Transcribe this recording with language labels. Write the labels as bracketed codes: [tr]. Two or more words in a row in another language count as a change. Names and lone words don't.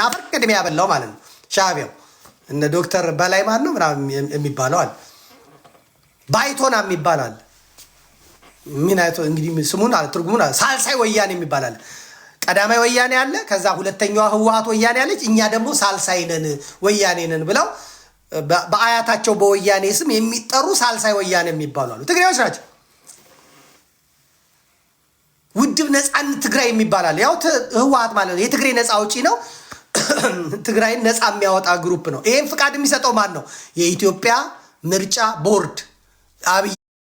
[am] አፈር ቅድሜ ያበላው ማለት ነው ሻዕቢያው። እነ ዶክተር በላይ ማን ነው ምናምን የሚባለው አለ። ባይቶና የሚባል አለ። ምን አይቶ እንግዲህ ስሙን አለ ትርጉሙን አለ። ሳልሳይ ወያኔ የሚባል አለ። ቀዳማይ ወያኔ አለ። ከዛ ሁለተኛዋ ህወሓት ወያኔ አለች። እኛ ደግሞ ሳልሳይ ነን ወያኔ ነን ብለው በአያታቸው በወያኔ ስም የሚጠሩ ሳልሳይ ወያኔ የሚባሉ አሉ። ትግሬዎች ናቸው። ውድብ ነፃነት ትግራይ የሚባላል። ያው ህወሓት ማለት ነው የትግሬ ነፃ አውጪ ነው። ትግራይን ነፃ የሚያወጣ ግሩፕ ነው። ይሄን ፍቃድ የሚሰጠው ማን ነው? የኢትዮጵያ ምርጫ ቦርድ አብይ